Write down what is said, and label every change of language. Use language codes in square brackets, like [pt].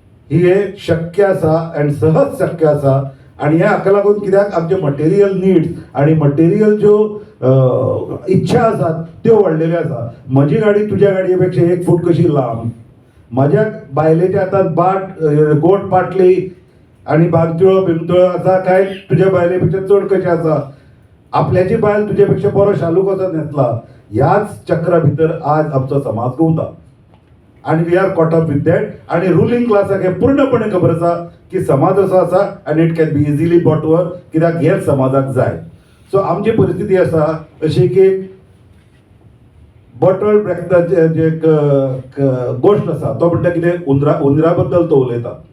[kok] ही एक शक्य आसा आनी सहज शक्य आसा. आनी ह्या हाका लागून कित्याक आमचे मटेरियल नीड्स आनी मटेरियल ज्यो इच्छा आसात त्यो वाडलेल्यो आसा. म्हजी गाडी तुज्या गाडये पेक्षा 1 फूट कशी लांब, म्हाज्या बायलेच्या हातांत गोट पाटली आनी बांगतुळो बिंगतुळो आसा काय तुज्या बायले पेक्षा चड कशी आसा. आपल्याची बायल तुज्या पेक्षा बरो शालू कसो न्हेसला. ह्याच चक्रा भितर आज आमचो समाज घुंवता. आणि [en] We are caught up with that. [kok] आणि रुलिंग क्लासाक हे पूर्णपणे खबर आसा की समाज असो आसा आनी [en] it can be easily bought over, [kok] कित्याक हेच समाजाक जाय. सो आमची परिस्थिती आसा अशी की बॉटल ब्रॅकटाचे जे गोश्ट आसा तो म्हणटा कितें उंदरा बद्दल तो उलयता.